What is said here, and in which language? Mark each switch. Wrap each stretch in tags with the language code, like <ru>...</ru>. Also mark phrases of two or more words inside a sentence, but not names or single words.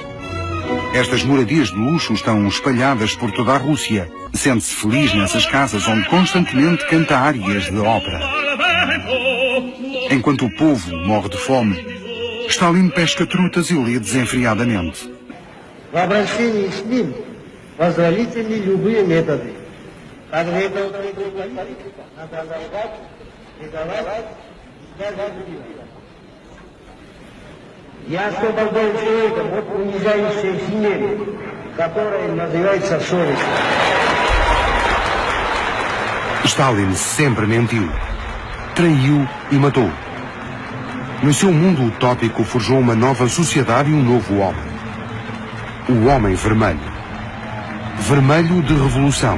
<pt>Estas moradias de luxo estão espalhadas por toda a Rússia. Sente-se feliz nessas casas onde constantemente canta árias de ópera. Enquanto o povo morre de fome, Stalin pesca trutas e lê desenfreadamente.</pt> <ru>Я освобождаю человека от унижающей химеры, которая называется совесть.</ru> <pt>Stalin sempre mentiu, traiu e matou. No seu mundo utópico forjou uma nova sociedade e um novo homem. O homem vermelho. Vermelho de revolução.</pt>